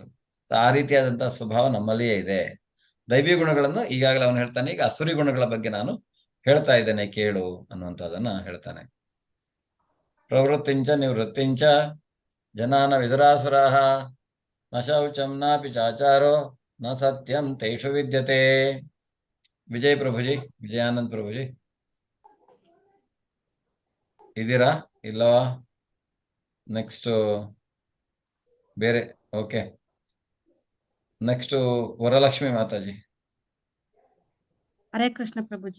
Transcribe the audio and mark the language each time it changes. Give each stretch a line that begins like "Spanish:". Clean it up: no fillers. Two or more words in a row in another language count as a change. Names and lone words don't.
Kannada: ಆ ರೀತಿಯಾದಂತಹ ಸ್ವಭಾವ ನಮ್ಮಲ್ಲಿಯೇ ಇದೆ. ದೈವಿ ಗುಣಗಳನ್ನು ಈಗಾಗಲೇ ಅವನು ಹೇಳ್ತಾನೆ, ಈಗ ಅಸುರಿ ಗುಣಗಳ ಬಗ್ಗೆ ನಾನು ಹೇಳ್ತಾ ಇದ್ದೇನೆ ಕೇಳು ಅನ್ನುವಂಥದ್ದನ್ನ ಹೇಳ್ತಾನೆ.
Sanskrit: ಪ್ರವೃತ್ತಿಂಚ ನಿವೃತ್ತಿಂಚ ಜನಾನ ವಿದುರಾಸುರಾಹ ನ ಶೌಚಂ ನಾಪಿ ಚಾಚಾರೋ ನ ಸತ್ಯಂ ತೇಷು ವಿದ್ಯತೆ.
Kannada: ವಿಜಯ್ ಪ್ರಭುಜಿ, ವಿಜಯಾನಂದ್ ಪ್ರಭುಜಿ ಇದ್ದೀರಾ? ಇಲ್ಲವಾ? ನೆಕ್ಸ್ಟ್ ಬೇರೆ. ಓಕೆ, ನೆಕ್ಸ್ಟ್ ವರಲಕ್ಷ್ಮಿ ಮಾತಾಜಿ. ಹರೇ ಕೃಷ್ಣ ಪ್ರಭುಜಿ.